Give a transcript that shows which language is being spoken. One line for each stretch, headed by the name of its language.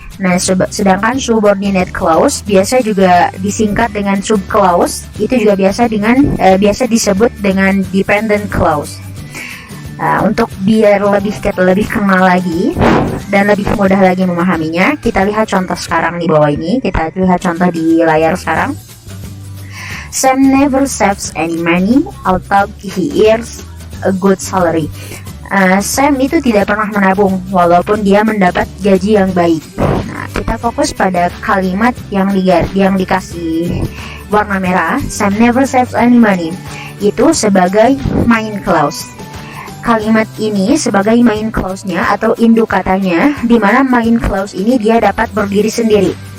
Indonesian: Nah, sedangkan subordinate clause biasa juga disingkat dengan sub clause, itu juga biasa disebut dengan dependent clause. Untuk biar lebih kenal lagi dan lebih mudah lagi memahaminya, kita lihat contoh sekarang di bawah ini. Kita lihat contoh di layar sekarang.
English: Sam never saves any money, although he earns a good salary.
Indonesian: Sam itu tidak pernah menabung walaupun dia mendapat gaji yang baik. Nah, kita fokus pada kalimat yang dikasih warna merah.
English: Sam never saves any money
Indonesian: itu sebagai
English: main clause.
Indonesian: Kalimat ini sebagai main clause-nya atau induk katanya, di mana main clause ini dia dapat berdiri sendiri.